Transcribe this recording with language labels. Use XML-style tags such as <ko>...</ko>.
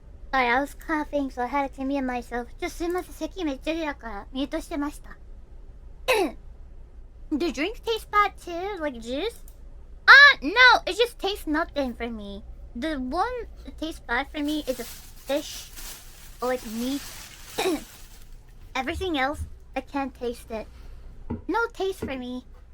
<en>Sorry, I was coughing, so I had to mute myself.</en> <ja>すいません、咳めっちゃ出たからミュートしてました。</ja> <en>The drink tastes bad too, like juice? No, it just tastes nothing for me. The one that tastes bad for me is a fish or like meat. Everything else, I can't taste it. No taste for me.</en>